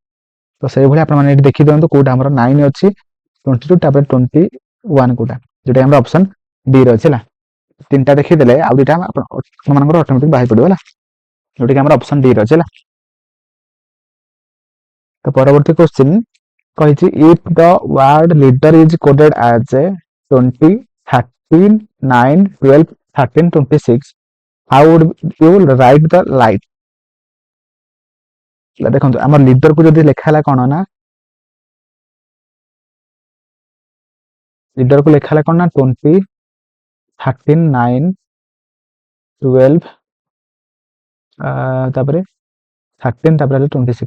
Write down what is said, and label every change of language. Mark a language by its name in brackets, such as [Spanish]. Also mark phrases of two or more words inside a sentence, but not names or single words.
[Odia] ତ ସେଇଭଳି ଆପଣମାନେ ଏଠି ଦେଖିଦିଅନ୍ତୁ କୋଉଟା ଆମର 9 ଅଛି, 22 ତାପରେ 21 କୋଉଟା, ଯୋଉଟା ଆମର [English] option D [Odia] ରେ ଅଛି ହେଲା। ତିନିଟା ଦେଖିଦେଲେ ଆଉ ଦୁଇଟା ଆପଣମାନଙ୍କର ଅଟୋମେଟିକ ବାହାରି ପଡିବ ହେଲା, ଯୋଉଟା ଆମର [English] option D [Odia] ରେ ଅଛି ହେଲା। ତ ପରବର୍ତ୍ତୀ କ୍ୱେଶ୍ଚିନ୍ କହିଛି, [English] if the word leader is coded as 20, 13, 9, 12, 13, 26, how would you write the light। [Odia] ଦେଖନ୍ତୁ ଆମର ଲିଡରକୁ ଯଦି ଲେଖା ହେଲା କଣ ନା, ଲିଡରକୁ ଲେଖା ହେଲା କଣ ନା 20, 13, 9, 12 ତାପରେ 13 ତାପରେ 26।